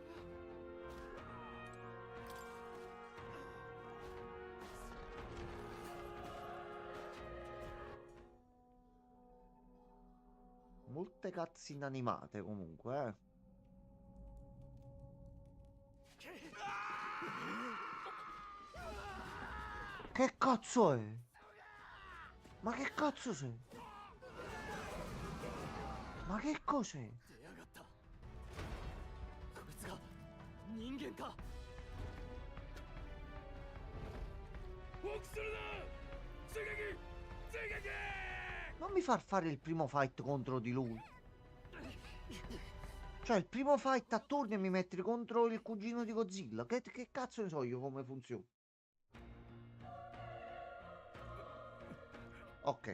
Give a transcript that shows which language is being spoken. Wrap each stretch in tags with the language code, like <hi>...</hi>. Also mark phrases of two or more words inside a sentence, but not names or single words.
<it>Molte cutscene animate comunque, eh. Che cazzo è? Ma che cazzo sei? Ma che cos'è?</it> <ja>出やがった。こいつが人間か。フォークするな。追撃追撃。</ja> <it>Non mi far fare il primo fight contro di lui. Cioè, il primo fight a turni e mi metti contro il cugino di Godzilla. Che cazzo ne so io come funziona? Ok.</it>